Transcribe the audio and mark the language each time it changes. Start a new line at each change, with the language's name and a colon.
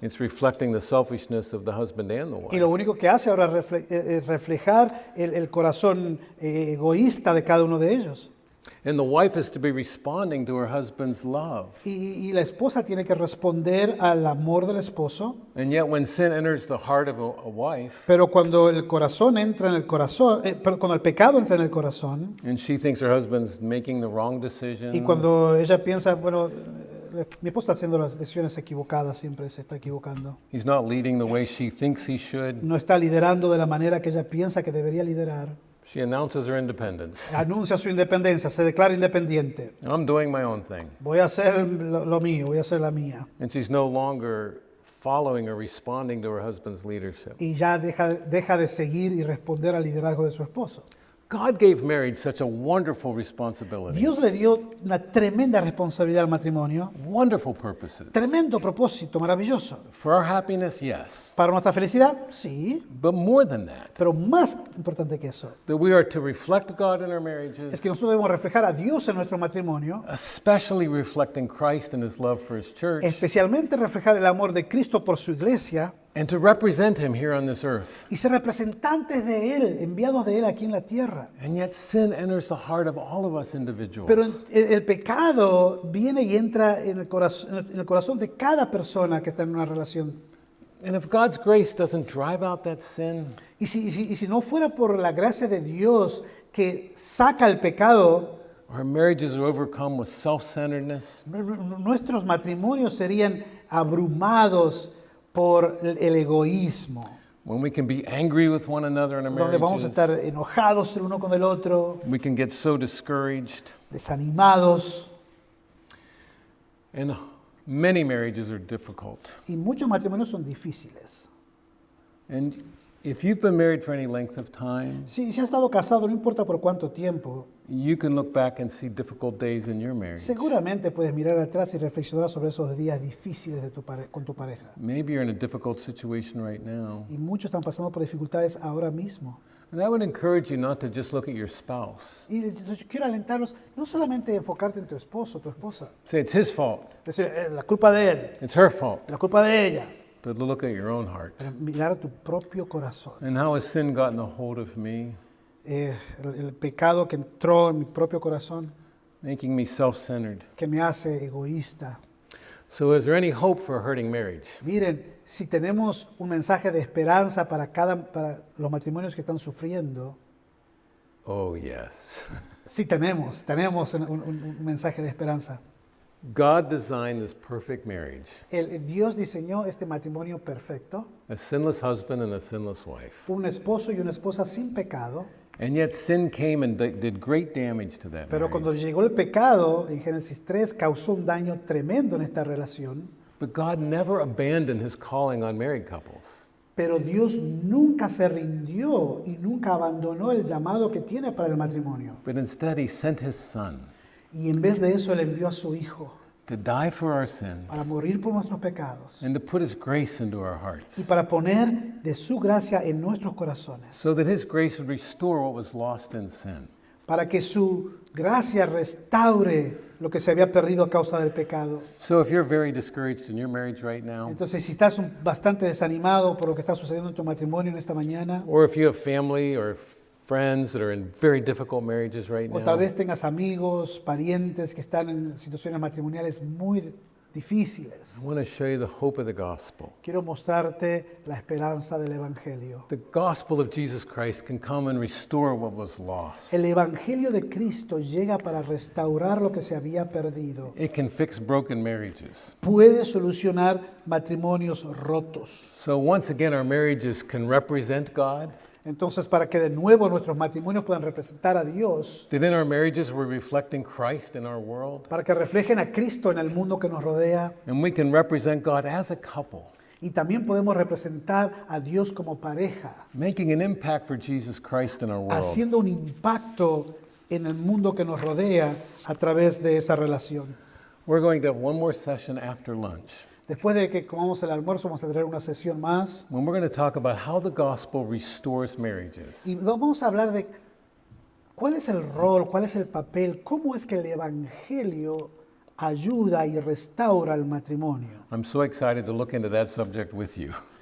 English: It's reflecting the selfishness of the husband and the
Spanish: Y
English: wife.
Spanish: lo único que hace ahora es reflejar el corazón egoísta de cada uno de ellos.
English: And the wife is to be responding to her husband's love.
Spanish: Y la esposa tiene que responder al amor del esposo.
English: And yet when sin enters the heart of a wife,
Spanish: Pero cuando el corazón entra en el corazón, cuando el pecado entra en el corazón,
English: and she thinks her husband's making the wrong decision,
Spanish: y cuando ella piensa, bueno, mi esposo está haciendo las decisiones equivocadas, siempre se está equivocando.
English: he's not leading the way she thinks he should,
Spanish: No está liderando de la manera que ella piensa que debería liderar.
English: she announces her independence.
Spanish: Anuncia su independencia, se declara independiente.
English: I'm doing my own thing.
Spanish: Voy a hacer lo mío, voy a hacer la mía.
English: And she's no longer following or responding to her husband's leadership.
Spanish: Y ya deja de seguir y responder al liderazgo de su esposo.
English: God gave marriage such a wonderful responsibility,
Spanish: Dios le dio una tremenda responsabilidad al matrimonio,
English: wonderful purposes.
Spanish: tremendo propósito, maravilloso.
English: For our happiness, yes.
Spanish: Para nuestra felicidad, sí,
English: But more than that,
Spanish: pero más importante que eso
English: that we are to reflect God in our
Spanish: es
English: marriages,
Spanish: que nosotros debemos reflejar a Dios en nuestro matrimonio,
English: especially reflecting Christ and his love for his church,
Spanish: especialmente reflejar el amor de Cristo por su iglesia
English: and to represent him here on this earth.
Spanish: y ser representantes de Él, enviados de Él aquí en la tierra.
English: And yet sin enters the heart of all of us
Spanish: Pero
English: individuals.
Spanish: el pecado viene y entra en el corazón de cada persona que está en una relación.
English: And if God's grace doesn't drive out that sin,
Spanish: Y si no fuera por la gracia de Dios que saca el pecado,
English: our marriages are overcome with self-centeredness,
Spanish: nuestros matrimonios serían abrumados por el egoísmo,
English: when we can be angry with one another in our
Spanish: donde vamos a estar
English: marriages,
Spanish: enojados el uno con el otro,
English: we can get so discouraged.
Spanish: desanimados,
English: And many marriages are difficult.
Spanish: y muchos matrimonios son difíciles.
English: And if you've been married for any length of time,
Spanish: Si has estado casado, no importa por cuánto tiempo,
English: you can look back and see difficult days in your marriage.
Spanish: seguramente puedes mirar atrás y reflexionar sobre esos días difíciles con tu pareja.
English: Maybe you're in a difficult situation right now.
Spanish: Y muchos están pasando por dificultades ahora mismo.
English: And I would encourage you not to just look at your spouse.
Spanish: Y yo quiero alentarlos, no solamente enfocarte en tu esposo, tu esposa,
English: Say it's his fault,
Spanish: decir, la culpa de él,
English: it's her fault,
Spanish: la culpa de ella,
English: but look at your own heart.
Spanish: pero mirar a tu propio corazón.
English: And how has sin gotten a hold of me,
Spanish: El pecado que entró en mi propio corazón,
English: making me self-centered?
Spanish: que me hace egoísta.
English: So is there any hope for a hurting marriage?
Spanish: Miren, si tenemos un mensaje de esperanza para los matrimonios que están sufriendo,
English: Oh, yes.
Spanish: sí tenemos un mensaje de esperanza.
English: God designed this perfect marriage,
Spanish: Dios diseñó este matrimonio perfecto,
English: a sinless husband and a sinless wife.
Spanish: un esposo y una esposa sin pecado,
English: And yet sin came and did great damage to that
Spanish: pero cuando
English: marriage.
Spanish: llegó el pecado, en Génesis 3, causó un daño tremendo en esta relación,
English: But God never abandoned his calling on married couples.
Spanish: pero Dios nunca se rindió y nunca abandonó el llamado que tiene para el matrimonio.
English: But instead he sent his son
Spanish: Y en vez de eso, Él envió a su Hijo
English: to die for our
Spanish: para
English: sins,
Spanish: morir por nuestros pecados
English: and to put His grace into our
Spanish: y
English: hearts,
Spanish: para poner de su gracia en nuestros corazones,
English: so that His grace would restore what was lost in sin.
Spanish: para que su gracia restaure lo que se había perdido a causa del pecado.
English: So if you're very discouraged in your marriage right now,
Spanish: Entonces, si estás bastante desanimado por lo que está sucediendo en tu matrimonio en esta mañana,
English: or if you have family or friends that are in very difficult marriages right
Spanish: o tal vez tengas amigos, parientes que están en situaciones matrimoniales muy difíciles,
English: I want to show you the hope of the gospel.
Spanish: quiero mostrarte la esperanza del Evangelio.
English: The gospel of Jesus Christ can come and restore what was lost.
Spanish: El Evangelio de Cristo llega para restaurar lo que se había perdido.
English: It can fix broken marriages.
Spanish: Puede solucionar matrimonios rotos.
English: So once again, our marriages can represent God.
Spanish: Entonces, para que de nuevo nuestros matrimonios puedan representar a Dios,
English: That in our marriages we're reflecting Christ in our world.
Spanish: para que reflejen a Cristo en el mundo que nos rodea,
English: And we can represent God as a couple,
Spanish: y también podemos representar a Dios como pareja,
English: making an impact for Jesus Christ in our world.
Spanish: haciendo un impacto en el mundo que nos rodea a través de esa relación.
English: We're going to have one more session after lunch,
Spanish: Después de que comamos el almuerzo, vamos a tener una sesión más
English: when we're going to talk about how the gospel restores marriages.
Spanish: y vamos a hablar de cuál es el rol, cuál es el papel, cómo es que el Evangelio ayuda y restaura el matrimonio.
English: I'm so excited to look into that subject with you.